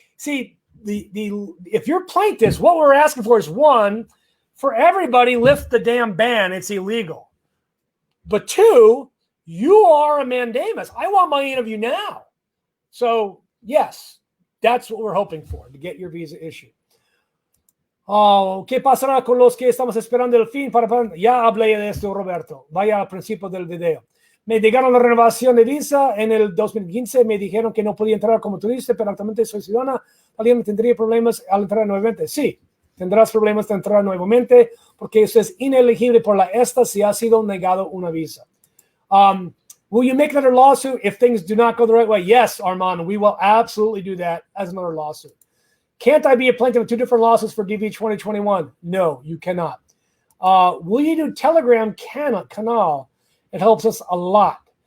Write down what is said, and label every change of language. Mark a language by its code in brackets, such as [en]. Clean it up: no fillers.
[en] See, if you're plaintiffs, what we're asking for is, one, for everybody, lift the damn ban. It's illegal. But two, you are a mandamus. I want my interview now. So, yes, that's what we're hoping for, to get your visa issued. [es] ¿Qué pasará con los que estamos esperando el fin para... Ya hablé de esto, Roberto. Vaya al principio del video. Me llegaron la renovación de visa en el 2015. Me dijeron que no podía entrar como turista, pero actualmente soy ciudadana. ¿Alguien tendría problemas al entrar nuevamente? Sí, tendrás problemas de entrar nuevamente porque eso es inelegible por la ESTA si ha sido negado una visa. [en] Will you make another lawsuit if things do not go the right way? Yes, Armand, we will absolutely do that as another lawsuit. Can't I be a plaintiff of 2 different lawsuits for DV2021? No, you cannot. Will you do Telegram canal? It helps us a lot.